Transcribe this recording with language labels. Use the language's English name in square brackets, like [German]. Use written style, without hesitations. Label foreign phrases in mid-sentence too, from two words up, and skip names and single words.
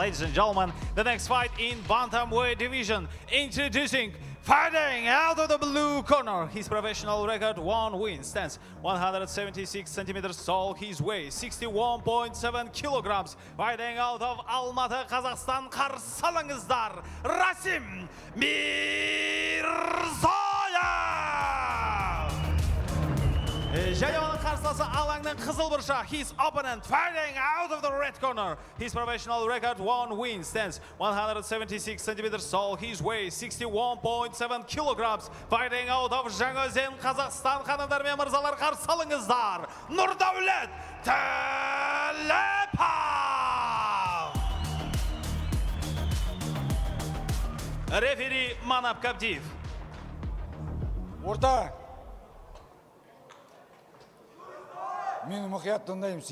[English] Ladies and gentlemen, the next fight in Bantamweight division. Introducing, fighting out of the blue corner. His professional record, 1 win, stands 176 centimeters tall. His weight 61.7 kilograms. Fighting out of Almaty, Kazakhstan. [Kazakh] Qarshi alыңыздар, Rasim Mirzoyev! Және оның қарсыласы алаңның қызыл бұрша. [English] His opponent fighting out of the red corner. His professional record, 1 win, stands 176 centimeters tall. His weight 61.7 kilograms. Fighting out of Жаңаөзен, Қазақстан. [Kazakh] Ханымдар мен мырзалар, қарсы алыңыздар, Нұрдәулет Төлепов! Рефери Манап Кабдиев. Орта. Мені мұқият тыңдаймыз.